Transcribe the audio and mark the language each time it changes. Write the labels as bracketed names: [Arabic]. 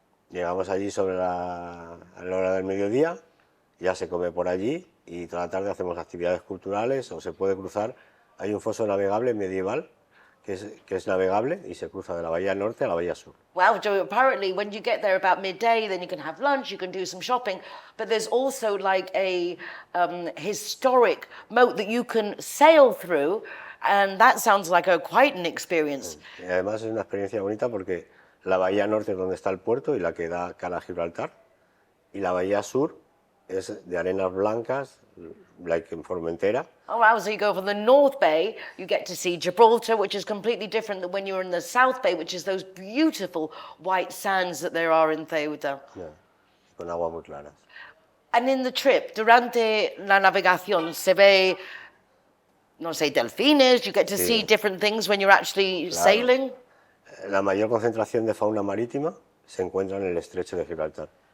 [Spanish] Llegamos allí sobre a la hora del mediodía, ya se come por allí y toda la tarde hacemos actividades culturales o se puede cruzar. Hay un foso navegable medieval que es navegable y se cruza de la bahía norte a la bahía sur. [English] Wow, so apparently when you get there about midday, then you can have lunch, you can do some shopping, but there's also like a historic moat that you can sail through And that sounds like quite an experience. [Spanish] Y además es una experiencia bonita porque la bahía norte es donde está el puerto y la que da cara a Gibraltar, y la bahía sur es de arenas blancas, like en Formentera. [English] Oh wow, so you go from the North Bay, you get to see Gibraltar, which is completely different than when you're in the South Bay, which is those beautiful white sands that there are in Ceuta. [Spanish] Yeah, con agua muy claras. [English] And in the trip, [Spanish] durante la navegación, se ve, no sé, delfines, [English] you get to see different things when you're actually sailing. [Spanish] La mayor concentración de fauna marítima se encuentra en el estrecho de Gibraltar.